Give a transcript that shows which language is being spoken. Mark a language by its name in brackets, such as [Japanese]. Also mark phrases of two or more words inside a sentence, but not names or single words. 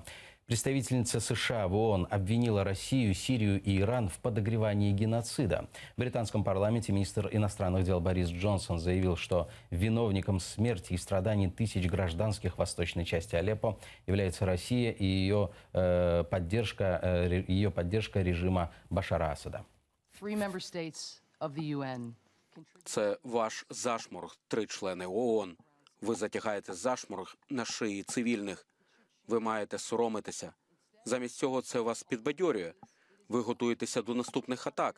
[Russian] Представительница США в ООН обвинила Россию, Сирию и Иран в подогревании геноцида. В британском парламенте министр иностранных дел Борис Джонсон заявил, что виновником смерти и страданий тысяч гражданских в восточной части Алеппо является Россия и ее поддержка режима Башара Асада. [Ukrainian] Це ваш зашморг, 3 члени ООН. Ви затягаєте зашморг на шиї цивільних. Ви маєте соромитися. Замість цього це вас підбадьорює. Ви готуєтеся до наступних атак.